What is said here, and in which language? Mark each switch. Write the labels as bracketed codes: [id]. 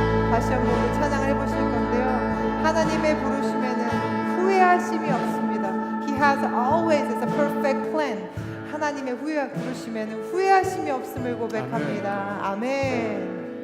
[ko] 다시 한번 우리 찬양을 해보실 건데요. 하나님의 부르심에는 후회하심이 없습니다. [en] He has always is a perfect plan. [ko] 하나님의 부르심에는 후회하심이 없음을 고백합니다. 아멘.